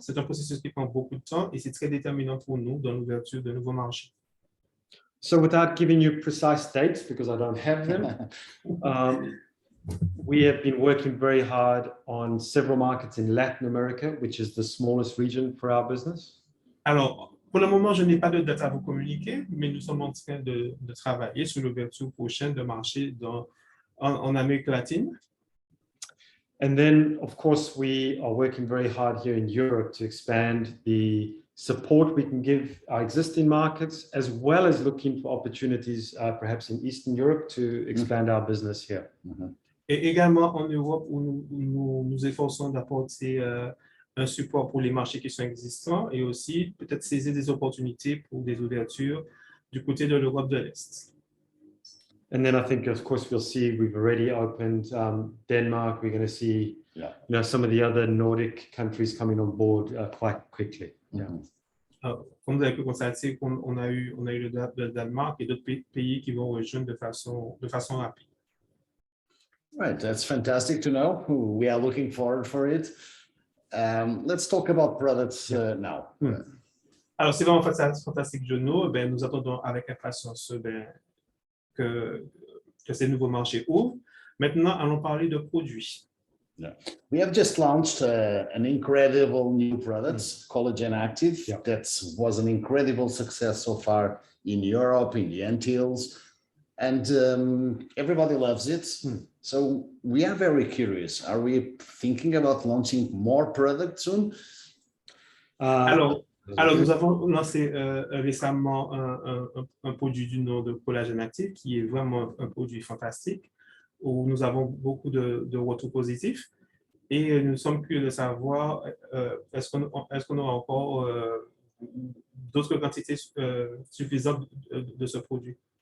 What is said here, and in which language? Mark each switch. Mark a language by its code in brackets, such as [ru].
[fr] C'est un processus qui prend beaucoup de temps et c'est très déterminant pour nous dans l'ouverture de nouveaux marchés. [en] So without giving you precise dates, because I don't have them, we have been working very hard on several markets in Latin America, which is the smallest region for our business. [fr] Alors, pour le moment, je n'ai pas de date à vous communiquer, mais nous sommes en train de travailler sur l'ouverture prochaine de marchés en Amérique latine. [en] And then, of course, we are working very hard here in Europe to expand the support we can give our existing markets, as well as looking for opportunities, perhaps in Eastern Europe, to expand our business here. [fr] Et également en Europe, où nous efforçons d'apporter un support pour les marchés qui sont existants et aussi peut-être saisir des opportunités pour des ouvertures du côté de l'Europe de l'Est. [en] And then I think, of course, we'll see, we've already opened Denmark. We're going to see some of the other Nordic countries coming on board quite quickly. [fr] Comme vous avez pu constater, on a eu le Danemark et d'autres pays qui vont rejoindre de façon rapide. [en] Right, that's fantastic to know. We are looking forward for it. Let's talk about products now. [fr] Alors, c'est vraiment fantastique, Jono. Nous attendons avec impatience que ces nouveaux marchés ouvrent. Maintenant, allons parler de produits. [en] We have just launched an incredible new product, Collagen Active. That was an incredible success so far in Europe, in the Antilles, and everybody loves it. So we are very curious. Are we thinking about launching more products soon? [fr] Alors, nous avons lancé récemment un produit du nom de Collagen Active qui est vraiment un produit fantastique où nous avons beaucoup de retours positifs et nous sommes curieux de savoir est-ce qu'on aura encore d'autres quantités suffisantes de ce produit.